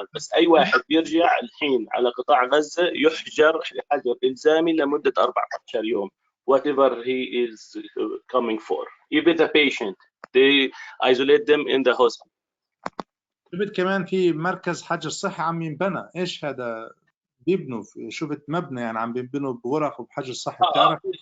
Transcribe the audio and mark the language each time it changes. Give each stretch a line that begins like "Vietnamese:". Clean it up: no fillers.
Arabic: بس اي واحد بيرجع الحين على قطاع غزه يحجر حجر الزامي لمده 14 يوم
English: whatever he is coming for. Even the patient they isolate them in the hospital.
Arabic: شفت كمان في مركز حجر صحي عم ينبنى، ايش هذا؟ بيبنوا شفت مبنى يعني عم بيبنوا بغرف وبحجر صحي، بتعرف؟